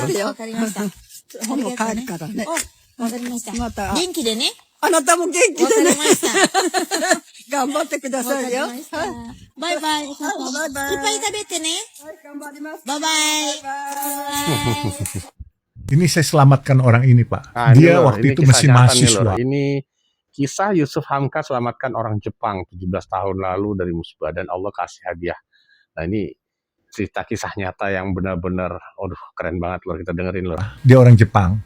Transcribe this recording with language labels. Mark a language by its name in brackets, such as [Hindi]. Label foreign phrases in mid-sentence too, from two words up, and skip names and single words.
[Japanese] けてよ。わかりました。もう帰るからね。わかりました。また。元気でね。あなたも元気でね。わかりました。頑張ってくださいよ。バイバイ。バイバイ。いっぱい食べてね。頑張ります。バイバイ。 [Indonesian] Ini saya selamatkan orang ini Pak. Nah, Dia Lur, waktu ini itu kisah masih nyata nih, mahasiswa. Lur. Ini kisah Yusuf Hamka selamatkan orang Jepang 17 tahun lalu dari musibah dan Allah kasih hadiah. Nah ini cerita kisah nyata yang benar-benar, aduh keren banget Lur, kita dengerin Lur. Dia orang Jepang.